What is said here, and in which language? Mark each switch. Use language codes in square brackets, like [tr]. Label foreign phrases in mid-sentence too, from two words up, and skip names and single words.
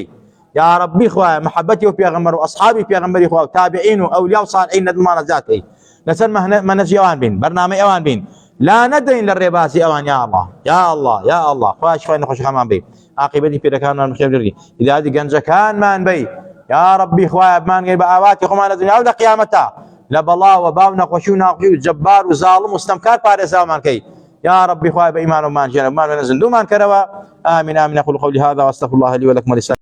[ar] یا ربی [ckb] خوایە محەبەتی و پێغەمبەر و ئەسحابی پێغەمبەری خوا و تابعین و ئەولیا و صالحین لە دڵمانە زیاد کەی، لەسەر مەنهەجی ئەوان بین، بەرنامەی ئەوان بین، لا نەدەین لە ڕێبازی ئەوان. [ar] یا الله یا الله یا الله، [ckb] خوای شیفای نەخۆشیەکانمان بی، عاقبەتی پیرەکانمان بەخێر بێری، هیدایەتی گەنجەکانمان بی. یا ربی خوایە بمانگەی بە ئاواتی خۆمان لە دنیا و لە قیامەتە لە بەڵاو و باو نەخۆشی و ناقوی و جەبار و زاڵم و ستەمکار پارێزاومان کەی. [ar] يا ربي [ckb] خوای بە ئیمان و مان ژێنە بمان وێنە زندومان کەرەوە. [ar] آمين آمين. أقول قولي هذا وأستغفر الله لي ولكم ولسائر